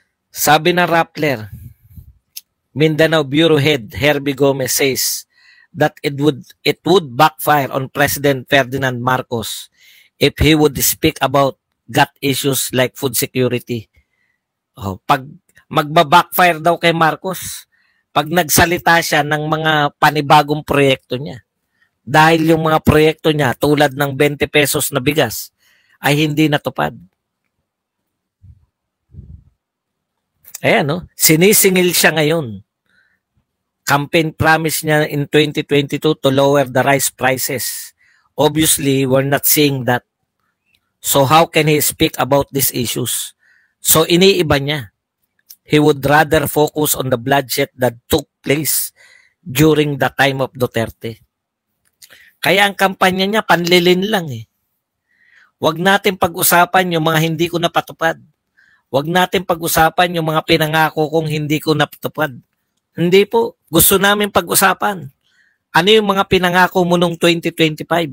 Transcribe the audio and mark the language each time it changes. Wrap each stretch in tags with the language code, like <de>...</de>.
<tl>Sabi ng</tl> <en>Rappler, Mindanao Bureau Head Herbie Gomez says that it would backfire on President Ferdinand Marcos if he would speak about gut issues like food security.</en> <tl>Pag magba-backfire daw kay Marcos, pag nagsalita siya ng mga panibagong proyekto niya. Dahil yung mga proyekto niya tulad ng 20 pesos na bigas ay hindi natupad. Ayan, no? Sinisingil siya ngayon.</tl> <en>Campaign promise niya in 2022 to lower the rice prices. Obviously, we're not seeing that. So how can he speak about these issues?</en> <tl>So iniiba niya.</tl> <en>He would rather focus on the bloodshed that took place during the time of Duterte.</en> <tl>Kaya ang kampanya niya panlilin lang eh. Huwag natin pag-usapan yung mga hindi ko napatupad. Huwag natin pag-usapan yung mga pinangako kong hindi ko napatupad. Hindi po. Gusto namin pag-usapan. Ano yung mga pinangako mo nung 2025?</tl>